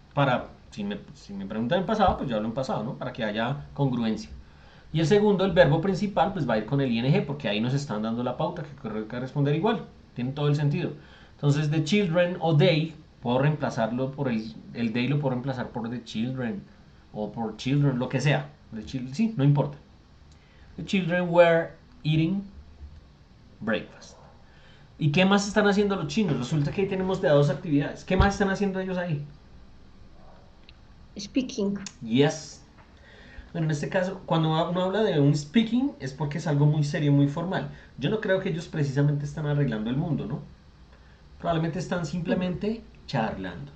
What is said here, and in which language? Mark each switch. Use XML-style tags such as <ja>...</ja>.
<es>Para, si me preguntan en pasado, pues yo hablo en pasado, ¿no? Para que haya congruencia. Y el segundo, el verbo principal, pues va a ir con el ing porque ahí nos están dando la pauta que hay que responder igual. Tiene todo el sentido. Entonces,</es> <en>the children</en> <es>o they, puedo reemplazarlo por el they lo puedo reemplazar por the children o por children, lo que sea. Sí, no importa.</es> <en>The children were eating breakfast.</en> <es>¿Y qué más están haciendo los chinos? Resulta que ahí tenemos de a dos actividades. ¿Qué más están haciendo ellos ahí?</es> <en>Speaking. Yes.</en> <es>Bueno, en este caso, cuando uno habla de un speaking es porque es algo muy serio, muy formal. Yo no creo que ellos precisamente están arreglando el mundo, ¿no? Probablemente están simplemente charlando.</es>